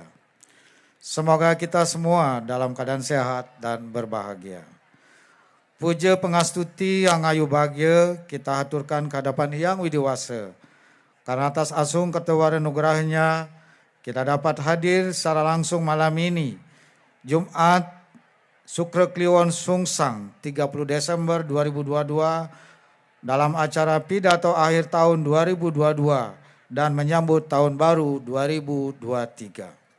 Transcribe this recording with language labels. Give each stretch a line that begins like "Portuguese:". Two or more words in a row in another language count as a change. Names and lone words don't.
Indonesian: Semoga kita semua dalam keadaan sehat dan berbahagia. Puja pengastuti yang ayu bahagia kita haturkan ke hadapan Hyang Widiwasa. Karena atas asung ketewaran nugerahnya kita dapat hadir secara langsung malam ini, Jumat Sukra Kliwon Sungsang 30 Desember 2022 dalam acara pidato akhir tahun 2022 dan menyambut tahun baru 2023.